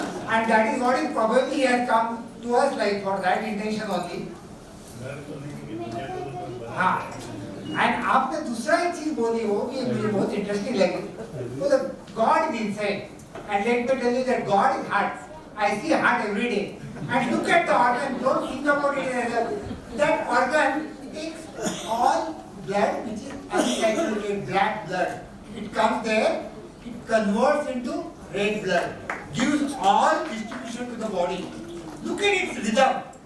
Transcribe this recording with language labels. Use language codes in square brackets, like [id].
[en] And that is what is probably has come to us, like for that intention only. [hi] हाँ, and आपने दूसरा एक चीज बोली वो भी मुझे बहुत इंटरेस्टिंग लगी. [en] So the God is inside, and let me tell you that God is heart. I see heart every day, and look at the organ. Don't think about it as a, that organ takes all blood which is unsaturated black blood. It comes there, it converts into red blood, gives all distribution to the body. Look at its rhythm.